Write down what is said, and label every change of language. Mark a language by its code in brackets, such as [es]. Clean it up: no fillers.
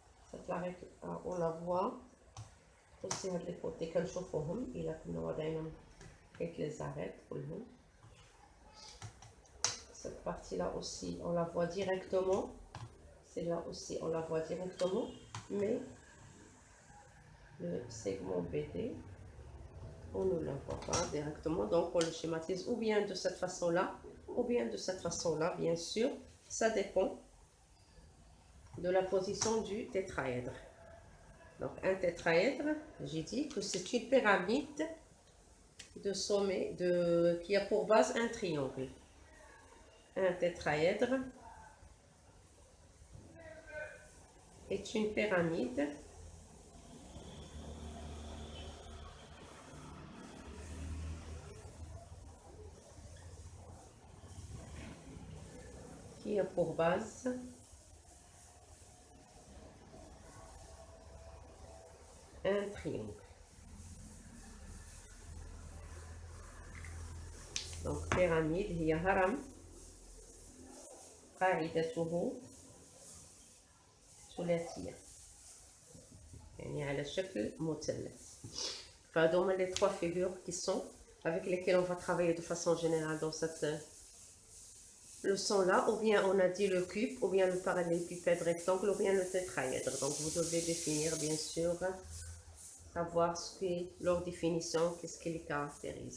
[fr] Cette l'arête on la voit aussi [ar] هاد لي كوتي كنشوفوهم الا كنا واضعينهم كيف les arêtes كلهم. [fr] Cette partie là aussi on la voit directement, celle-là aussi on la voit directement, mais le segment BD on ne la voit pas directement, donc on le schématise ou bien de cette façon là ou bien de cette façon là, bien sûr ça dépend de la position du tétraèdre. Donc un tétraèdre, j'ai dit que c'est une pyramide de sommet qui a pour base un triangle. Un tétraèdre est une pyramide qui a pour base un triangle. [ar] Donc pyramide هي هرم قاعدته ثلاثية يعني على شكل مثلث. [fr] فهذوما les trois figures qui sont avec lesquelles on va travailler de façon générale dans cette leçon là. Ou bien on a dit le cube, ou bien le parallélépipède rectangle, ou bien le tétraèdre. Donc vous devez définir bien sûr, savoir ce qu'est leur définition, qu'est-ce qui les caractérise.